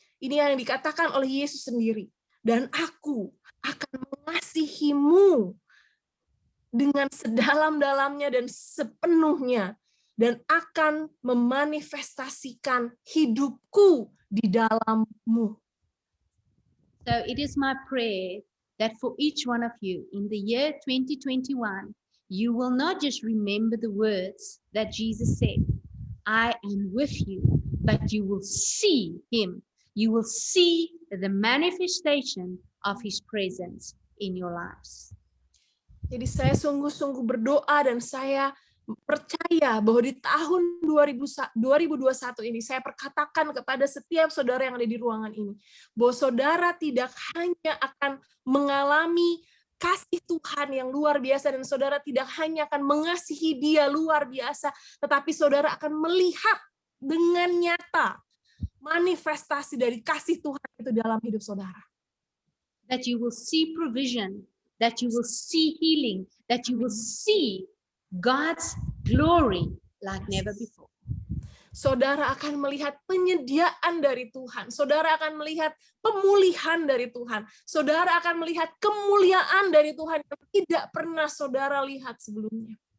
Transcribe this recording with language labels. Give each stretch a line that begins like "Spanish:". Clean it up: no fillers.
Indonesian: Ini yang dikatakan oleh Yesus sendiri. Dan aku akan mengasihimu dengan sedalam-dalamnya dan sepenuhnya, dan akan memanifestasikan hidupku di dalammu.
English: So it is my prayer that for each one of you in the year 2021, you will not just remember the words that Jesus said, I am with you, but you will see him. You will see the manifestation of his presence in your lives.
Indonesian: Jadi saya sungguh-sungguh berdoa dan saya percaya bahwa di tahun 2021 ini saya perkatakan kepada setiap saudara yang ada di ruangan ini bahwa saudara tidak hanya akan mengalami kasih Tuhan yang luar biasa dan saudara tidak hanya akan mengasihi dia luar biasa, tetapi saudara akan melihat dengan nyata manifestasi dari kasih Tuhan itu dalam hidup saudara.
English: That you will see provision, that you will see healing, that you will see God's glory like never before.
Indonesian: Saudara akan melihat penyediaan dari Tuhan. Saudara akan melihat pemulihan dari Tuhan. Saudara akan melihat kemuliaan dari Tuhan yang tidak pernah saudara lihat sebelumnya.